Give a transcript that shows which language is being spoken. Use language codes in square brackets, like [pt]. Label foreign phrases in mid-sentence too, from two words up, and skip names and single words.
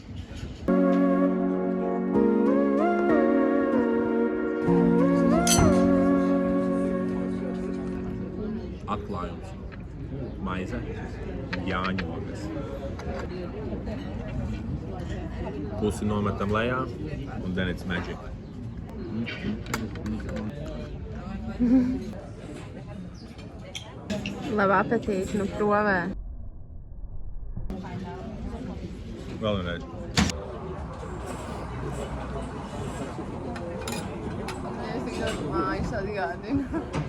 [lv] Atklājums. Maize, jāņogas. Pusi nometam lejā un [en] then it's magic. [lv] labu apetīti, nu provē. Vēl vienreiz. Es tikai mājas atgādinu.